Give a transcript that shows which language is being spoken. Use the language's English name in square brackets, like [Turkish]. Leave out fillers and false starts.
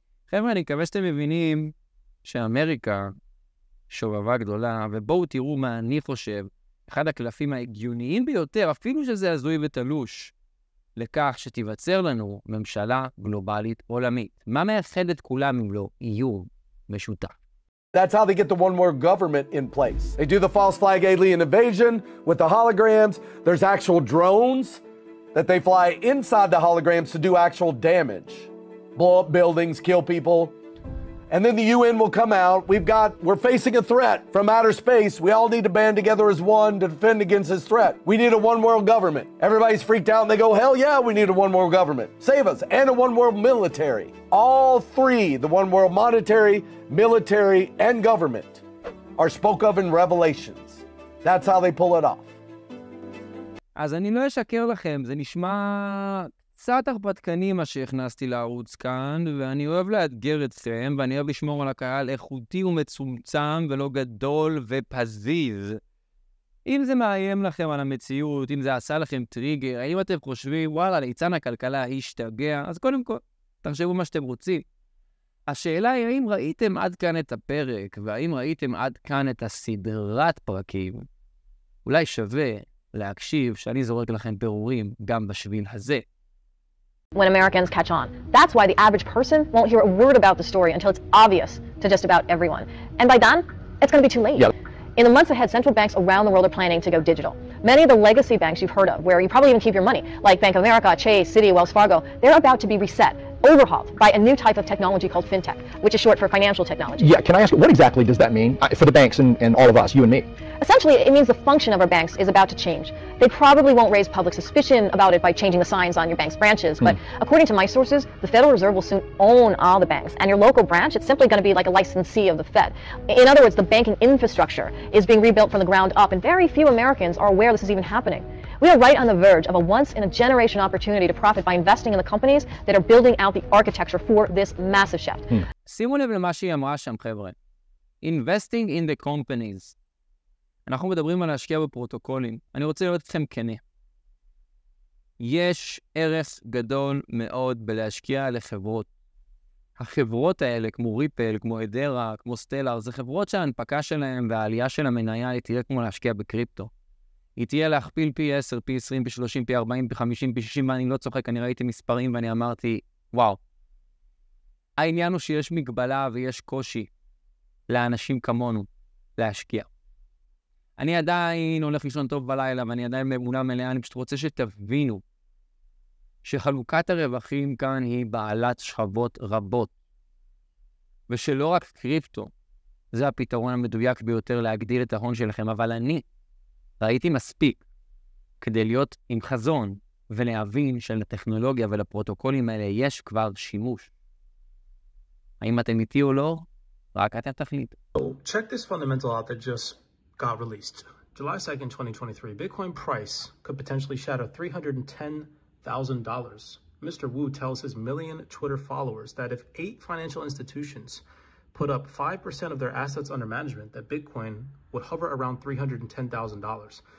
[Hebrew] חבר'ה, אני מקווה שאתם מבינים שאמריקה שובבה גדולה, ובואו תראו מה אני חושב, אחד הקלפים ההגיוניים ביותר, אפילו שזה הזוי ותלוש, לכך שתיווצר לנו ממשלה גלובלית עולמית. מה מאחד את כולם אם לא איום משותף? [English] That's how they get the one world government in place. They do the false flag alien invasion with the holograms. There's actual drones that they fly inside the holograms to do actual damage. Blow up buildings, kill people. And then the UN will come out. We're facing a threat from outer space. We all need to band together as one to defend against this threat. We need a one world government. Everybody's freaked out and they go, hell yeah, we need a one world government. Save us. And a one world military. All three, the one world monetary, military, and government, are spoke of in Revelations. That's how they pull it off. [Hebrew] אז אני לא אשקר לכם, זה נשמע קצת הרפתקני מה שהכנסתי לערוץ כאן, ואני אוהב לאתגר אתכם, ואני אוהב לשמור על הקהל איכותי ומצומצם ולא גדול ופזיז. אם זה מאיים לכם על המציאות, אם זה עשה לכם טריגר, האם אתם חושבים, וואלה, ליצן הכלכלה השתגע, אז קודם כל, תחשבו מה שאתם רוצים. השאלה היא, האם ראיתם עד כאן את הפרק, והאם ראיתם עד כאן את הסדרת פרקים? אולי שווה להקשיב שאני זורק לכם פירורים גם בשביל הזה. [English] When Americans catch on. That's why the average person won't hear a word about the story until it's obvious to just about everyone. And by then, it's going to be too late. Yep. In the months ahead, central banks around the world are planning to go digital. Many of the legacy banks you've heard of, where you probably even keep your money, like Bank of America, Chase, Citi, Wells Fargo, they're about to be reset, overhauled by a new type of technology called fintech, which is short for financial technology. Yeah, can I ask, what exactly does that mean for the banks and all of us, you and me? Essentially, it means the function of our banks is about to change. They probably won't raise public suspicion about it by changing the signs on your bank's branches, but according to my sources, the Federal Reserve will soon own all the banks, and your local branch, it's simply going to be like a licensee of the Fed. In other words, the banking infrastructure is being rebuilt from the ground up, and very few Americans are aware this is even happening. We are right on the verge of a once-in-a-generation opportunity to profit by investing in the companies that are building out the architecture for this massive shift. [Hebrew] שימו לב למה שהיא אמרה שם, חבר'ה. [English] investing in the companies. [Hebrew] אנחנו מדברים על להשקיע בפרוטוקולים. אני רוצה להיות אתכם כנה. יש ערך גדול מאוד בלהשקיע לחברות. החברות האלה, כמו ריפל, כמו אדרה, כמו סטלר, זה חברות שההנפקה שלהם והעלייה של המניה היא תהיה כמו להשקיע בקריפטו. היא תהיה להכפיל פי 10, פי 20, פי 30, פי 40, פי 50, פי 60, ואני לא צוחק, אני ראיתי מספרים ואני אמרתי, וואו. העניין הוא שיש מגבלה ויש קושי לאנשים כמונו להשקיע. אני עדיין הולך לישון טוב בלילה ואני עדיין באמונה מלאה, אני פשוט רוצה שתבינו שחלוקת הרווחים כאן היא בעלת שכבות רבות, ושלא רק קריפטו, זה הפתרון המדויק ביותר להגדיל את ההון שלכם, אבל אני ראיתי מספיק כדי להיות עם חזון ולהבין שלטכנולוגיה ולפרוטוקולים האלה יש כבר שימוש. האם אתם איתי או לא? רק אתם תחליטו. [English] Check this fundamental out that just got released. July 2nd, 2023, Bitcoin price could potentially shatter $310,000. Mr. Wu tells his million Twitter followers that if 8 financial institutions put up 5% of their assets under management, that Bitcoin would hover around $310,000.